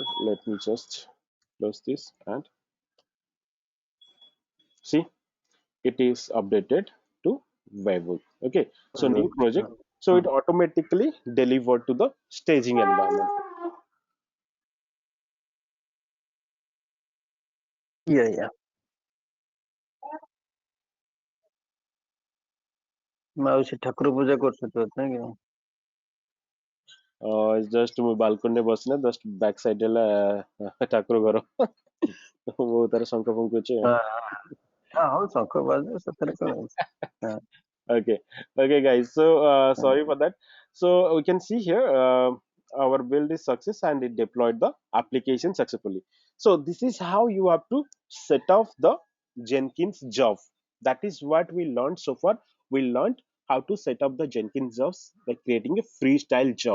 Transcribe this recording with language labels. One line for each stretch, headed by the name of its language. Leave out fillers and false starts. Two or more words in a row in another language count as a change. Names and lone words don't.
English: Let me just close this and see, it is updated to webhook. Okay, so new project, so it Mm. automatically delivered to the staging environment. Yeah, yeah.
Odia: ମାଉସୀ ଠାକୁର ପୂଜା କରୁଛନ୍ତି ନାଇଁ କି? ଜଷ୍ଟ ମୁଁ ବାଲକୋନିରେ ବସିନା
English: just back side
Odia: ହେଲା ଠାକୁର ଘର ବହୁତ ତାର ଶଙ୍ଖ ଫୁଙ୍କୁଛି। ହଁ ହଉ ଶଙ୍ଖ ବାଜୁ ସେଥିରେ କଣ ଅଛି? ହଁ.
English: Okay, okay, guys. So sorry for that. So we can see here our build is success and it deployed the application successfully. So this is how you have to set off the Jenkins job. That is what we learned so far. We learned how to set up the Jenkins jobs by creating a freestyle job.